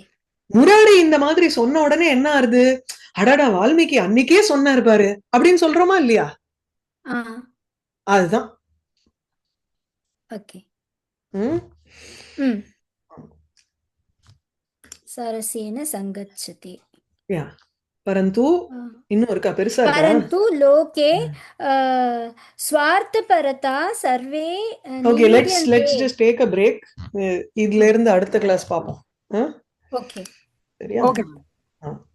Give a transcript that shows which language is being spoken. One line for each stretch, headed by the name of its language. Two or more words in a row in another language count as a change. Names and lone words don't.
Tamil: முராரி இந்த மாதிரி சொன்ன உடனே என்ன ஆறுது? அடடா வால்மீகி அன்னைக்கே சொன்னார் பாரு அப்படின்னு சொல்றோமா இல்லையா? அதுதான்.
Sanskrit: ஓகே सरसेन सङ्गच्छति.
Tamil: யா परंतु இன்னும் இருக்கா பெருசா இருக்கா?
Sanskrit: परंतु लोके स्वार्थपरता सर्वे.
English: Okay, let's just take a break.
Tamil: இதுல இருந்து அடுத்த கிளாஸ் பாப்போம். ஓகே ஓகே